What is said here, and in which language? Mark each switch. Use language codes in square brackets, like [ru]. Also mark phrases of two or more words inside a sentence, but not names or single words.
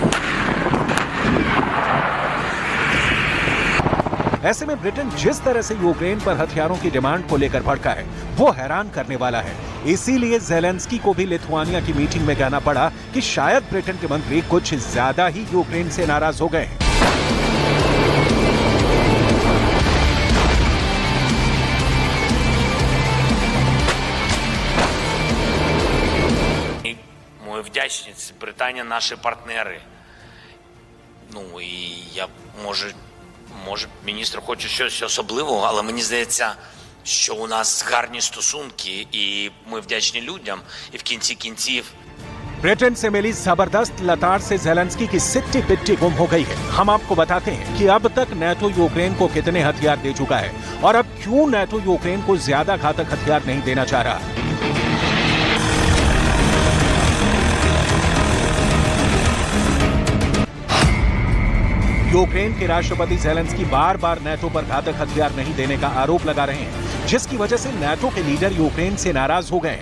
[hi] ऐसे में ब्रिटेन जिस तरह से यूक्रेन पर हथियारों की डिमांड को लेकर भड़का है वो हैरान करने वाला है। इसीलिए ज़ेलेंस्की को भी लिथुआनिया की मीटिंग में कहना पड़ा कि शायद ब्रिटेन के मंत्री कुछ ज्यादा ही यूक्रेन से नाराज हो गए हैं। [uk] Ми вдячні, Британія наші партнери. Ну і я, може міністр хоче щось особливого, але мені здається, що у нас гарні стосунки, і ми вдячні людям, і в кінці кінців [hi] ब्रिटेन से मिली जबरदस्त लताड़ से ज़ेलेंस्की की सिट्टी पिट्टी गुम हो गई है। हम आपको बताते हैं कि अब तक नेटो यूक्रेन को कितने हथियार दे चुका है और अब क्यों नेटो यूक्रेन को ज्यादा घातक हथियार नहीं देना चाह रहा। यूक्रेन के राष्ट्रपति ज़ेलेंस्की बार बार नेटो पर घातक हथियार नहीं देने का आरोप लगा रहे हैं, जिसकी वजह से नेटो के लीडर यूक्रेन से नाराज हो गए हैं।